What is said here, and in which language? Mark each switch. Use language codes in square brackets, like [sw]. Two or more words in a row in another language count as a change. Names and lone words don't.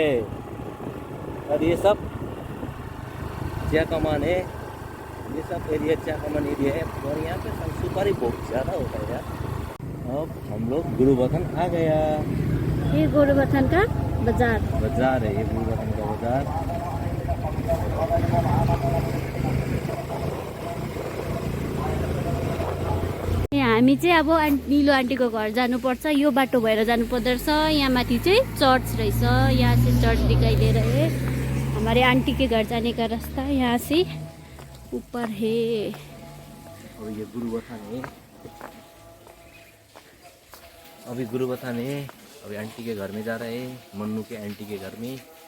[hi] और ये सब चा कमान है, ये सब एरिया चा कमान एरिया है। और यहाँ पे सुपारी बहुत ज़्यादा होता है यार। अब हम लोग गुरुवतन आ गया। ये गोरुबथान का बाजार है, ये गुरुवतन का बाजार। [ne] हामी चाहिँ अब निलो आन्टीको घर जानुपर्छ। यो बाटो भएर जानुपर्दो रहेछ। यहाँ माथि चाहिँ चर्च रहेछ, [hi] यहाँ से चर्च दिखाई दे रहा है। हमारे आंटी के घर जाने का रास्ता यहाँ से ऊपर है। और ये गुरुवतन है, अभी गुरुवतन है। अभी आंटी के घर में जा रहे हैं, मन्नू के आंटी के घर में।